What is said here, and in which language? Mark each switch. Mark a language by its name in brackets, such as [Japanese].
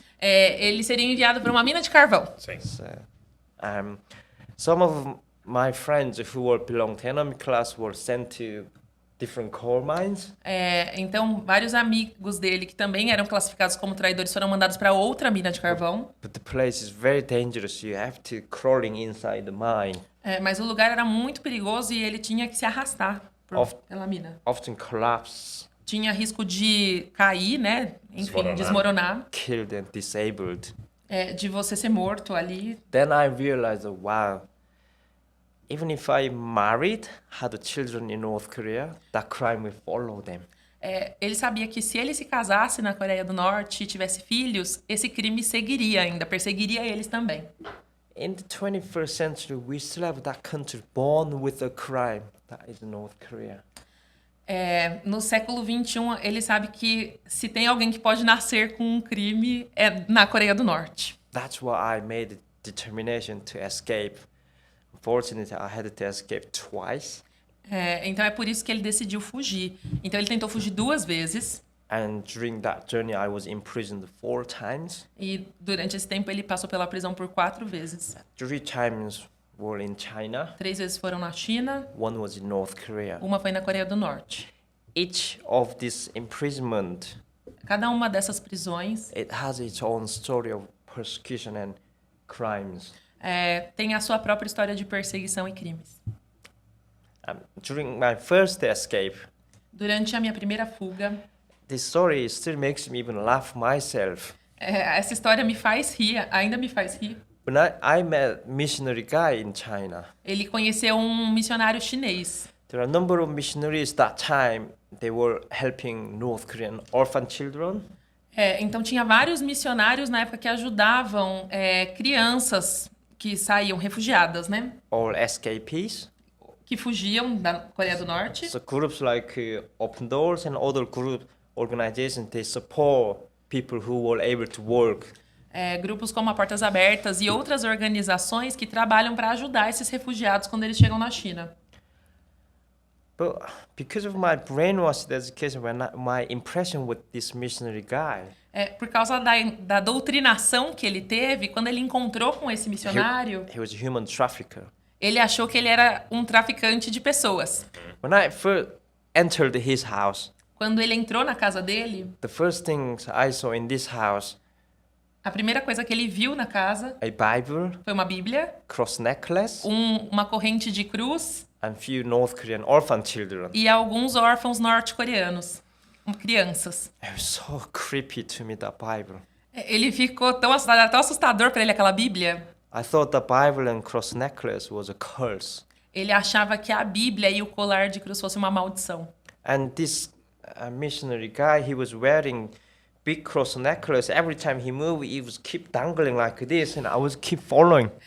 [Portuguese] Ele seria enviado para uma mina de carvão. Sim. [English] So, some of my friends who were belong to enemy class were sent to different coal mines. [Portuguese] Então, vários amigos dele que também eram classificados como traidores foram mandados para outra mina de carvão. [English] But the place is very dangerous. You have to crawling inside the mine. [Portuguese] Mas o lugar era muito perigoso e ele tinha que se arrastar pela mina. [English] Often collapse. [Portuguese] Tinha risco de cair, né? Enfim, desmoronar. [English] Killed and disabled. [Portuguese] De você ser morto ali. [English] Then I realized, wow, even if I married, had children in North Korea, that crime will follow them. [Portuguese] Ele sabia que se ele se casasse na Coreia do Norte e tivesse filhos, esse crime seguiria ainda, perseguiria eles também. [English] In the 21st century, we still have that country born with a crime, that is North Korea. [Portuguese] No século 21, ele sabe que se tem alguém que pode nascer com um crime, é na Coreia do Norte. [English] That's why I made the determination to escape. Unfortunately, I had to escape twice. [Portuguese] Então é por isso que ele decidiu fugir. Então ele tentou fugir 2 vezes. [English] And during that journey, I was imprisoned 4 times. [Portuguese] E durante esse tempo ele passou pela prisão por 4 vezes. [English] 3 times were in China. [Portuguese] 3 vezes foram na China. [English] 1 was in North Korea. [Portuguese] Uma foi na Coreia do Norte. [English] Each of this imprisonment, [Portuguese] cada uma dessas prisões, [English] it has its own story of persecution and crimes. [Portuguese] Tem a sua própria história de perseguição e crimes. [English] During my first escape, [Portuguese] durante a minha primeira fuga, [English] this story still makes me even laugh myself. [Portuguese] Essa história me faz rir, ainda me faz rir. [English] When I met a missionary guy in China. [Portuguese] Ele conheceu um missionário chinês. [English] There are a number of missionaries that time. They were helping North Korean orphan children. [Portuguese] Então tinha vários missionários na época que ajudavam crianças que saíam refugiadas, né? [English] Or escapees. [Portuguese] Que fugiam da Coreia do Norte. [English] So groups like Open Doors and other group organizations, they support people who were able to work. [Portuguese] Grupos como a Portas Abertas e outras organizações que trabalham para ajudar esses refugiados quando eles chegam na China. [English] But because of my brainwashed education, my impression with this missionary guy, [Portuguese] Por causa da doutrinação que ele teve, quando ele encontrou com esse missionário, [English] he was a human trafficker. [Portuguese] ele achou que ele era um traficante de pessoas. [English] When I first entered his house, [Portuguese] Quando ele entrou na casa dele, [English] the first things I saw in this house, [Portuguese] a primeira coisa que ele viu na casa [English] a Bible, [Portuguese] foi uma Bíblia, [English] cross necklace, [Portuguese] uma corrente de cruz [English] and few North Korean orphan children. [Portuguese] e alguns órfãos norte-coreanos, crianças. [English] It was so creepy to me, that Bible. [Portuguese] Ele ficou tão assustado, era tão assustador para ele aquela Bíblia. [English] I thought the Bible and cross necklace was a curse. [Portuguese] Ele achava que a Bíblia e o colar de cruz fosse uma maldição. [English] And this missionary guy, he was wearing big cross necklace. Every time he moved, he was keep dangling like this, and I was keep following.